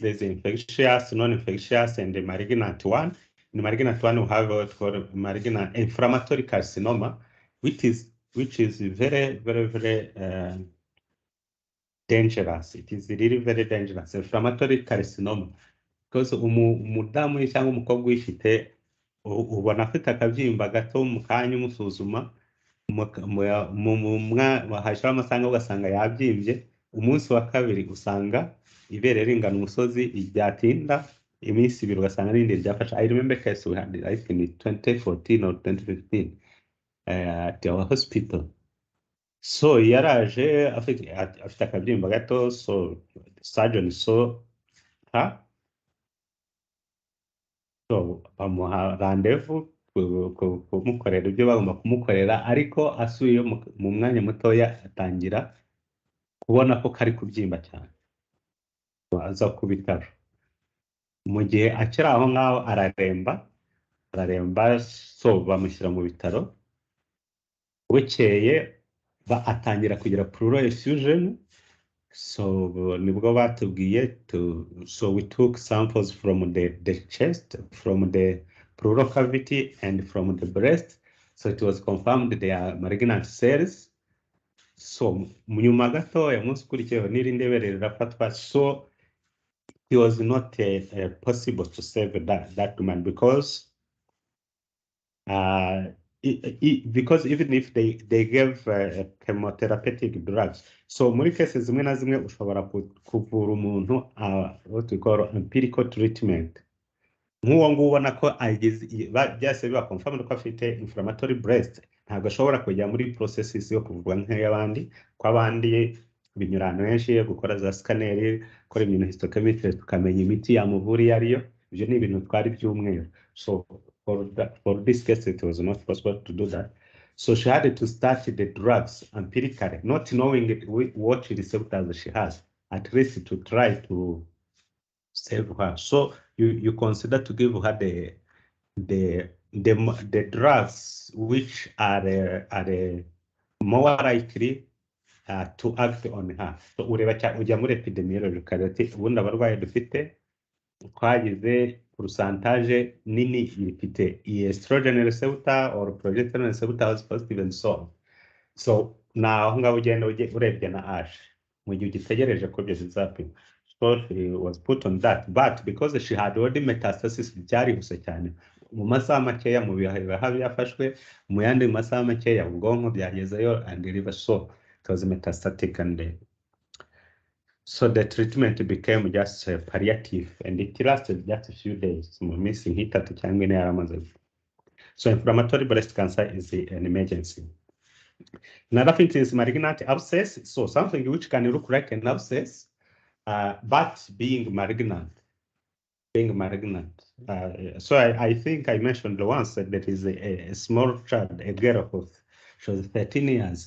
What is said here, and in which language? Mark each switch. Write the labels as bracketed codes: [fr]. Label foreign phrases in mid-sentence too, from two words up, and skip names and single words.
[en] There's infectious, non-infectious, and the malignant one. In the malignant one, we have what called malignant inflammatory carcinoma, which is very, very, very dangerous. It is really very dangerous. Inflammatory carcinoma. [rw] Because umudamu cyangwa umukobwa uyifite ubona afite akabyimba gato mu kanya umusuzuma hashiraho amasaha ugasanga yabyimbye, umunsi wa kabiri usanga ibere ringana umusozi, ryatinda iminsi ibiri ugasanga n'irindi ryafashe. [en] I remember case we had, I think in 2014 or 2015 at our hospital. [rw] So yaraje afite akabyimba gato, [en] so surgeon saw her, [rw] so bamuha randevu kumukorera ibyo bagomba kumukorera, ariko asubiye mu mwanya mutoya atangira kubona ko kari kubyimba cyane, aza ku bitaro. Mu gihe akiri aho ngaho araremba, so bamushyira mu bitaro. Bukeye atangira kugira [en] pleural effusion. [rw] So nibwo batubwiye [en] so we took samples from the chest, from the pleural cavity, and from the breast. So it was confirmed they are malignant cells. [rw] So nyuma gatoya umunsi ukurikiyeho n'irindi bere rirafatwa. [en] So it was not possible to save that woman because because even if they gave chemotherapeutic drugs, so [rw] muri cases zimwe na zimwe ushobora kuvura umuntu [en] what we call empirical treatment. [rw] Nk'uwo nguwo ubona ko byase biba confirmed ko afite [en] inflammatory breast, [rw] ntabwo ashobora kujya muri processes yo kuvurwa nk'iy'abandi, ko abandi binyura ahantu henshi, gukora za scanner, gukora immunohistochemistry tukamenya imiti yamuvura iyo ariyo. Ibyo ni ibintu twari by'umweru. [en] So for this case, it was not possible to do that. So she had to start the drugs empirically, not knowing what receptors she has, at least to try to save her. So you consider to give her the drugs which are more likely to act on her. [rw] So ujya muri epidemiology ukareba ubundi abarwayi dufite twagize percentage nini ifite [en] estrogen receptor or progesterone receptor was positive and so on. [rw] So naho ngaho ugenda urebye na ash mu gihe ugitegereje ko ibyo bizapima. [en] So she was put on that, but because she had already metastasis, [rw] byarihuse cyane. Mu masaha makeya mu bihaha byafashwe, mu yandi masaha makeya ubwonko byagezeyo [en] and liver, so it was metastatic, and so the treatment became just palliative, and it lasted just a few days. [rw] Missing hitatu cyangwa ine yaramaze. [en] So inflammatory breast cancer is an emergency. Another thing is malignant abscess. So something which can look like an abscess, but being malignant. So I think I mentioned once that there is a small child, a girl she was 13 years.